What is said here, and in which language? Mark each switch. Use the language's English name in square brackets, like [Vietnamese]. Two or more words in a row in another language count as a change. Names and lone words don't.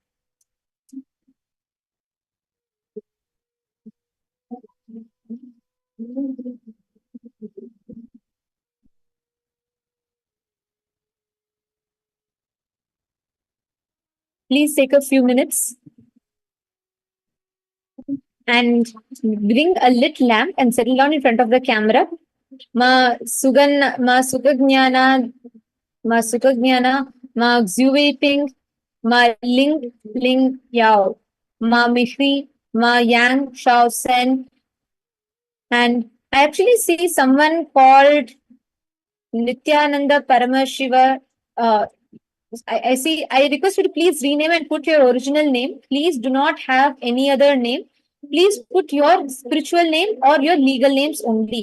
[English] Please take a few minutes and bring a lit lamp and settle down in front of the camera. Ma Sukajnana, Ma Xuwei Ma Ling Yao, Ma Mihri, Ma Yang Shao Sen. And I actually see someone called Nithyananda Paramashiva. I see. I request you to please rename and put your original name. Please do not have any other name. Please put your spiritual name or your legal names only.